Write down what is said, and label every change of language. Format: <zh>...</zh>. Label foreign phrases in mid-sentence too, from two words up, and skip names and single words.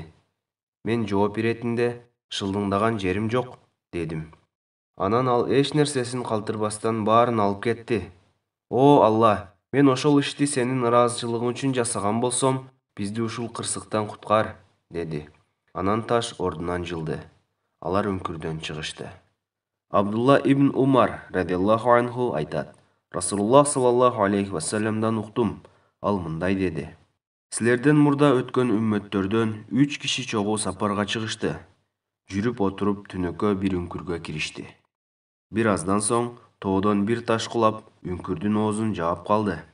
<ky>Мен жооп иретинде, «Шылдыңдаган жерим жок», дедим. Анан ал эч нерсесин калтырбастан баарын алып кетти. О Аллах, мен ошол ишти сенин ыраазычылыгың үчүн жасаган болсом, бизди ушул кырсыктан куткар, деди. Анан таш ордунан жылды. Алар үңкүрдөн чыгышты. Абдулла ибн Умар</ky> <ar>رضي الله عنه</ar> <ky>айтат. Расулуллах</ky> <ar>صلى الله عليه</ar> <ky>вассаламдан уктум. Ал мындай деди. Силерден мурда өткөн үммөттөрдөн 3 киши чогуу сапарга чыгышты. Жүрүп отуруп түнөккө бир үңкүргө киришти. Бир аздан соң тоодон бир таш кулап, үңкүрдүн оозун жаап калды.</ky>